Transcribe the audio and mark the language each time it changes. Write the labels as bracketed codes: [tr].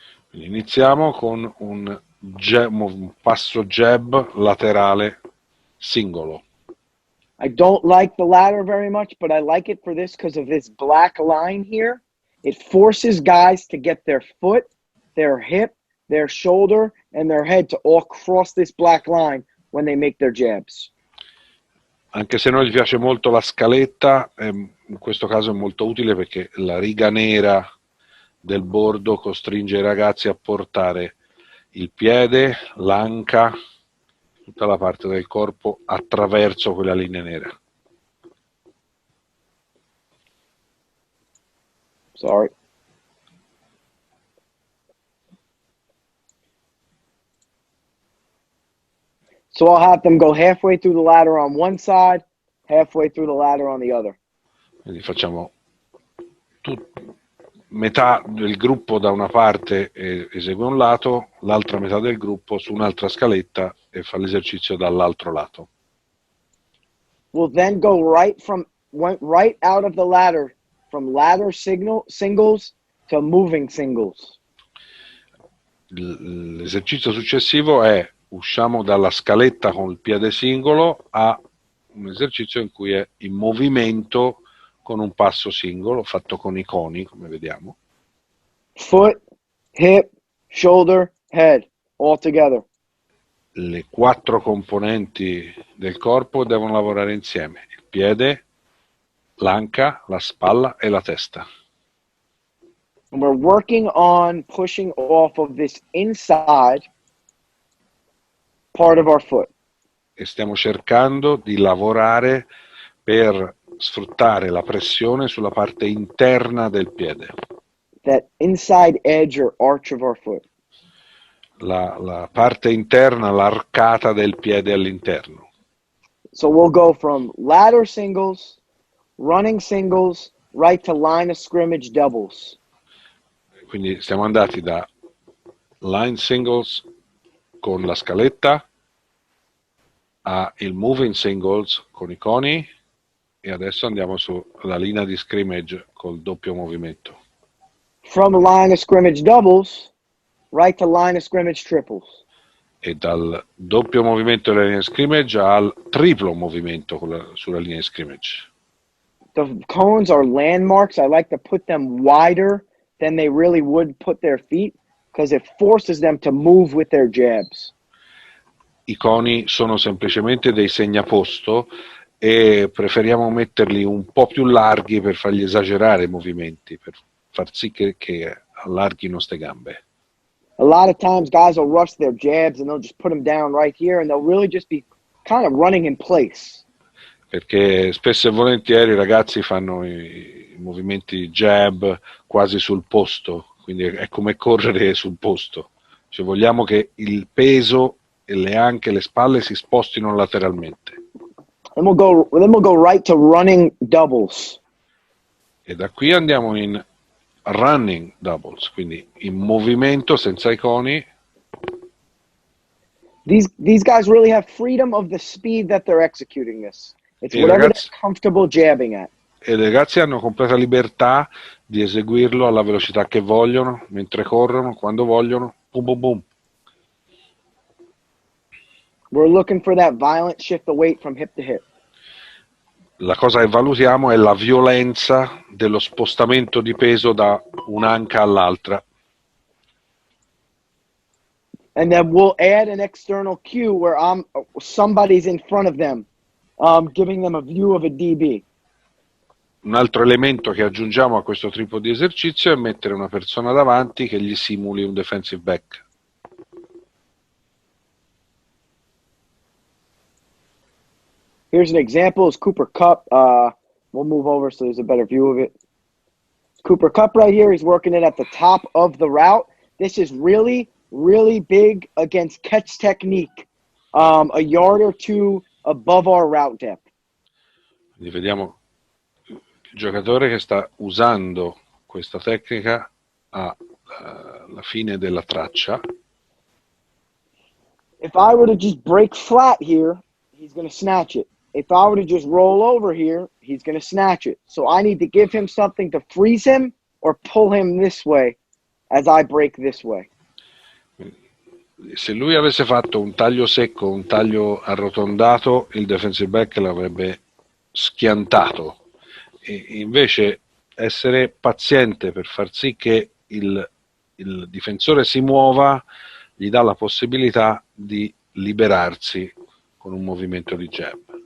[it] Quindi iniziamo con un passo jab laterale singolo. [en] I don't like the ladder very much, but I like it for this because of this black line here. It forces guys to get their foot, their hip, their shoulder, and their head to all cross this black line when they make their jabs. [it] Anche se non gli piace molto la scaletta, in questo caso è molto utile perché la riga nera del bordo costringe i ragazzi a portare il piede, l'anca, tutta la parte del corpo attraverso quella linea nera. [en] Sorry. So I'll have them go halfway through the ladder on one side, halfway through the ladder on the other. [it] Quindi facciamo metà del gruppo da una parte e esegue un lato, l'altra metà del gruppo su un'altra scaletta e fa l'esercizio dall'altro lato. [en] We'll then go right out of the ladder, from ladder singles to moving singles. [it] L'esercizio successivo è usciamo dalla scaletta con il piede singolo a un esercizio in cui è in movimento con un passo singolo fatto con i coni, come vediamo. [en] Foot, hip, shoulder, head, all together. [it] Le 4 componenti del corpo devono lavorare insieme: il piede, l'anca, la spalla e la testa. [en] And we're working on pushing off of this inside part of our foot. [it] E stiamo cercando di lavorare per sfruttare la pressione sulla parte interna del piede. [en] That inside edge or arch of our foot. [it] La parte interna, l'arcata del piede all'interno. [en] So we'll go from ladder singles, running singles, right to line of scrimmage doubles. [it] Quindi siamo andati da line singles con la scaletta a il moving singles con i coni e adesso andiamo sulla linea di scrimmage col doppio movimento. [en] From line of scrimmage doubles, right to line of scrimmage triples. [it] E dal doppio movimento della linea di scrimmage al triplo movimento sulla linea di scrimmage. [en] The cones are landmarks. I like to put them wider than they really would put their feet because it forces them to move with their jabs. [it] I coni sono semplicemente dei segnaposto e preferiamo metterli un po' più larghi per fargli esagerare i movimenti, per far sì che allarghino ste gambe. [en] A lot of times guys will rush their jabs and they'll just put them down right here and they'll really just be kind of running in place. [it] Perché spesso e volentieri i ragazzi fanno i movimenti jab quasi sul posto, quindi è come correre sul posto. Cioè vogliamo che il peso e anche le spalle si spostino lateralmente. [en] Then we'll go right to running doubles. [it] E da qui andiamo in running doubles, quindi in movimento senza i coni. [en] These guys really have freedom of the speed that they're executing this. It's whatever they're comfortable jabbing at. [it] E i ragazzi hanno completa libertà di eseguirlo alla velocità che vogliono, mentre corrono, quando vogliono. [en] Boom, boom, boom. We're looking for that violent shift of weight from hip to hip. [it] La cosa che valutiamo è la violenza dello spostamento di peso da un'anca all'altra. [en] And then we'll add an external cue where somebody's in front of them, giving them a view of a DB. [it] Un altro elemento che aggiungiamo a questo tipo di esercizio è mettere una persona davanti che gli simuli un defensive back. [en] Here's an example. It's Cooper Cup. We'll move over so there's a better view of it. Cooper Cup right here. He's working it at the top of the route. This is really, really big against catch technique. A yard or two above our route depth. [it] Quindi vediamo il giocatore che sta usando questa tecnica alla fine della traccia. [en] If I were to just break flat here, he's going to snatch it. If I were to just roll over here, he's going to snatch it. So I need to give him something to freeze him or pull him this way as I break this way. [it] Se lui avesse fatto un taglio secco, un taglio arrotondato, il defensive back l'avrebbe schiantato. E invece essere paziente per far sì che il difensore si muova gli dà la possibilità di liberarsi con un movimento di jab.